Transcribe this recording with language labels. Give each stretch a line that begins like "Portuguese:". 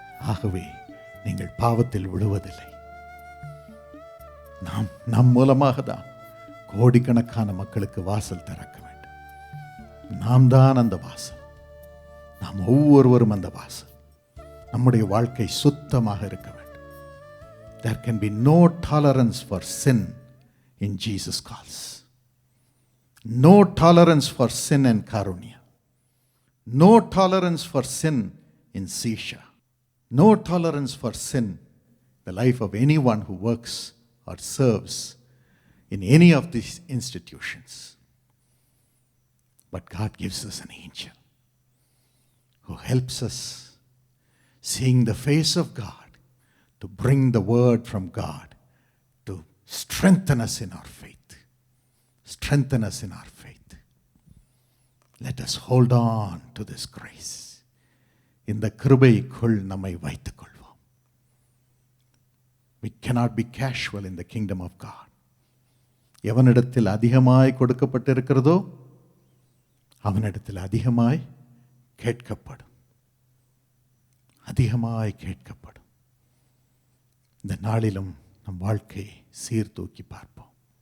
Tamil: ஆகவே நீங்கள் பாவத்தில் விழுவதில்லை. நம் மூலமாக தான் கோடிக்கணக்கான மக்களுக்கு வாசல் திறக்க வேண்டும். நாம் தான் அந்த வாசல். நாம் ஒவ்வொருவரும் அந்த வாசல். நம்முடைய வாழ்க்கை சுத்தமாக இருக்க வேண்டும்.
English: There can be no tolerance for sin in Jesus calls. No tolerance for sin in Karunya. No tolerance for sin in Sisha. No tolerance for sin in the life of anyone who works or serves in any of these institutions. But God gives us an angel who helps us seeing the face of God, to bring the word from God, to strengthen us in our faith. Strengthen us in our faith. Let us hold on to this grace.
Tamil: இந்த கிருபைக்குள் நம்மை வைத்துக் கொள்வோம்.
English: We cannot be casual in the kingdom of God.
Tamil: எவனிடத்தில் அதிகமாய் கொடுக்கப்பட்டிருக்கிறதோ அவனிடத்தில் அதிகமாய் கேட்கப்படும். அதிகமாய் கேட்கப்படும். இந்த நாளிலும் நம் வாழ்க்கையை சீர்தூக்கி பார்ப்போம்.